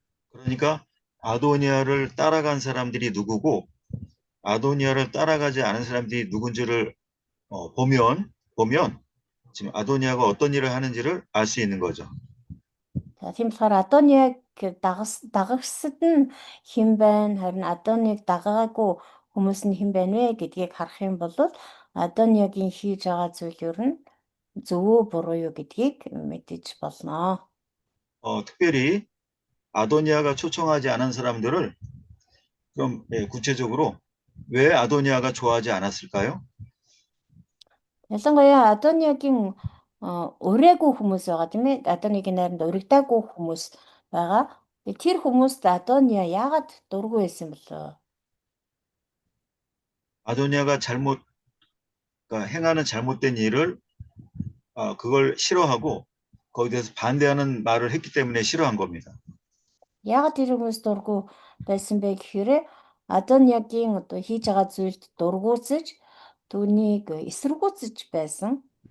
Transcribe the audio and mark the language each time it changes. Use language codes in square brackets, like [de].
[ko] 그러니까 아도니아를 따라간 사람들이 누구고 아도니아를 따라가지 않은 사람들이 누군지를 보면 지금 아도니아가 어떤 일을 하는지를 알 수 있는 거죠. [mn] За тийм болохоор Адоныг дагагсад нь хэн байна, харин Адоныг дагаагүй хүмүүс нь хэн байна вэ гэдгийг харах юм бол Адониагийн хийж байгаа зүйл ер нь зөв үү буруу юу гэдгийг мэдэж болно. [ko] 특별히 아도니아가 초청하지 않은 사람들을 그럼 구체적으로 왜 아도니아가 좋아하지 않았을까요? [mn] Ялангуяа Адониагийн урайгүй хүмүүс байгаа тийм ээ. Адонигийн найранд урагдаагүй хүмүүс байгаа. Тэр хүмүүст Адониа яагаад дургүй байсан бэлээ? [ko] 아도니아가 그러니까 행하는 잘못된 일을 그걸 싫어하고 거기에 대해서 반대하는 말을 했기 때문에 싫어한 겁니다. [mn] Яагаад тэр хүмүүс дургүй байсан бэ гэхээр Адониагийн одоо хийж байгаа зүйлд дургуутсаж түүнийг эсэргүүцэж байсан.